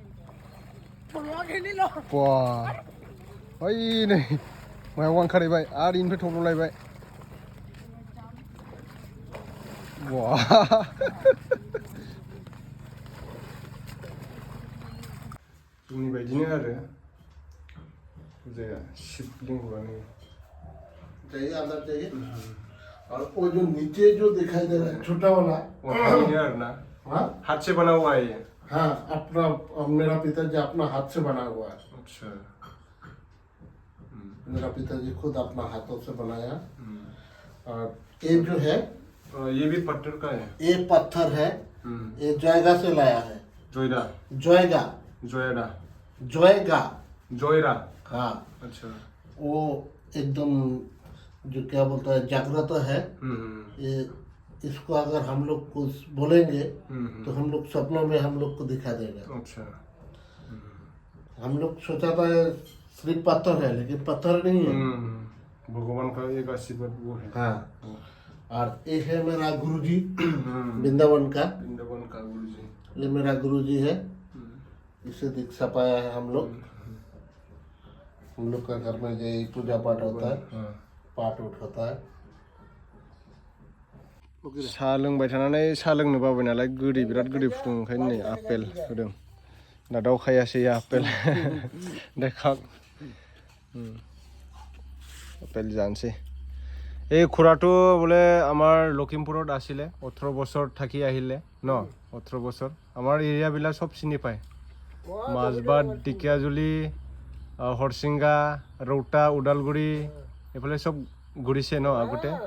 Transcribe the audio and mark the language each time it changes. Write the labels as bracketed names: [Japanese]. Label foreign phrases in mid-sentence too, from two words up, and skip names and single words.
[Bodo] बा ओइ नै मायाव ओंखारहैबाय आरो इनिफ्राय थब्ल'लायबाय बा जोंनि बायदिनो आरो जाया शिवलिंगआनो [Hindi] चाहिए अंदर चाहिए और वो जो नीचे जो दिखाई दे रहा है छोटा वाला हाँ हाथ से बना हुआ है ये हाँ अपना मेरा पिताजी अपना हाथ से बना हुआ है अच्छा मेरा पिताजी खुद अपना हाथों से बनाया और ये जो है ये भी पत्थर का है ये पत्थर है ये जोयगा से लाया है जोयरा जोयगा जोयरा जोयगा जोयरा हाँ अच्छा वो एकदम जो क्या बोलता है जागृत है ये इसको अगर हम लोग कुछ बोलेंगे तो हम लोग सपनों में हम लोग को दिखा देगा अच्छा हम लोग सोचा था ये सिर्फ पत्थर है लेकिन पत्थर नहीं है भगवान का एक आशीर्वाद वो है हाँ और ये है मेरा गुरुजी वृंदावन का गुरुजी ये मेरा गुरुजी है इसे दीक्षा पाया है हम लोग का घर में यही पूजा पाठ होता है पाठ उठ होता है [Bodo] साहा लोंबाय थानानै साहा लोंनो बाबाय नालाय गोदै बिराद गोदै फुदुं ओंखायनो नै आपेल होदों दादाव खायासै आपेल देखाक [Assamese] আপেল জানছে এই খুৰাটো বোলে আমাৰ লখিমপুৰত আছিলে 18 বছৰ থাকি আহিলে ন 18 বছৰ আমাৰ এৰিয়াবিলাক চব চিনি পায় মাজবাট ঢেকিয়াজুলি হৰচিংগা ৰৌতা ওদালগুৰি এইফালে চব ঘূৰিছে ন আগতে